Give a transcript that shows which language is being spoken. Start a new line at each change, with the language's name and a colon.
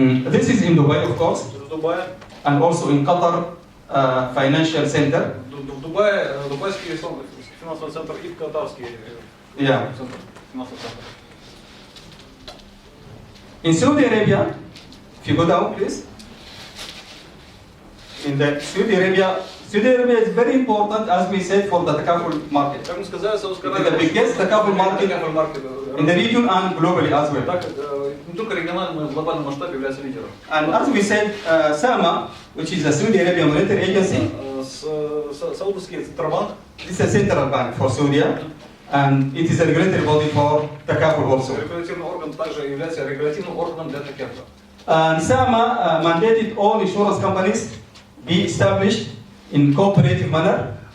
English: This is in Dubai, of course,
Russian: В Дубае,
English: and also in Qatar Financial Center.
Russian: в Дубае, дубайский финансовый центр и катарский центр, финансовый центр.
English: In Saudi Arabia, if you go down, please. In the Saudi Arabia is very important, as we said, for the takaful market.
Russian: Как мы сказали, Саудовская
English: It is the biggest takaful market in the region and globally as well.
Russian: Так, не только регионально, но и в глобальном масштабе является лидером.
English: And as we said, SAMA, which is the Saudi Arabian Monetary Agency,
Russian: Саудовский Центробанк,
English: this is a central bank for Saudi, and it is a regulatory body for takaful also.
Russian: регулятивный орган также является регулятивным органом для такефа.
English: NSAMA mandated all insurance companies be established in cooperative manner.